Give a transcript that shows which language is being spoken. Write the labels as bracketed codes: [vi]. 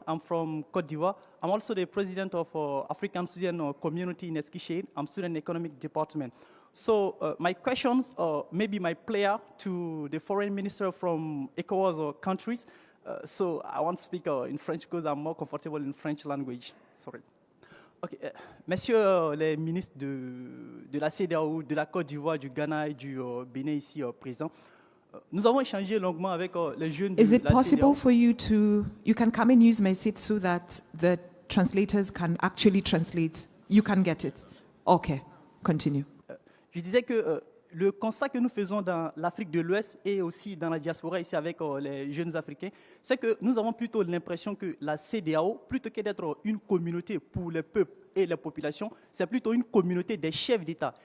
[en] I'm from Côte d'Ivoire. I'm also the president of African student community in Eskishein. I'm student economic department. So my questions, maybe my player to the foreign minister from ECOWAS countries. So I won't speak in French because I'm more comfortable in French language. Sorry. Okay. [fr] Messieurs les ministres de la CEDEAO, de la Côte d'Ivoire, du Ghana et du Bénin ici présents, nous avons échangé longuement avec les jeunes de la CEDEAO. [en] Is it possible for you can come and use my seat so that the translators can actually translate? You can get it. Okay, continue. [fr] Je disais que le constat que nous faisons dans l'Afrique de l'Ouest et aussi dans la diaspora ici avec les jeunes Africains, c'est que nous avons plutôt l'impression que la CEDEAO, plutôt que d'être une communauté pour les peuples et les populations, c'est plutôt une communauté des chefs d'État.